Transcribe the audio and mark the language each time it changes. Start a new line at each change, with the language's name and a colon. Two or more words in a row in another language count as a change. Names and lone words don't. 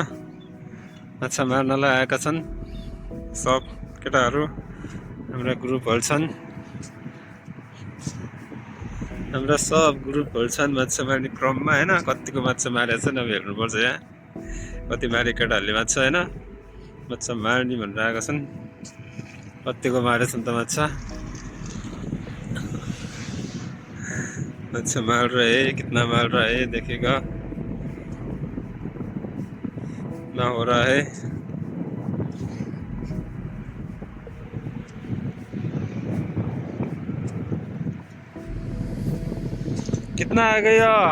Nepali: माछा मार्नलाई आएका छन् सब केटाहरू, हाम्रा ग्रुपहरू छन्, हाम्रा सब ग्रुपहरू छन् माछा मार्ने क्रममा होइन। कतिको माछा मारेको छन् अब हेर्नुपर्छ। यहाँ कति मारे केटाहरूले माछा होइन, माछा मार्ने भनेर आएका छन्। कतिको मारेछन् त माछा
Hindi: मार रहे, कितना मार रहा है देखेगा, ना हो रहा है। कितना आ गया?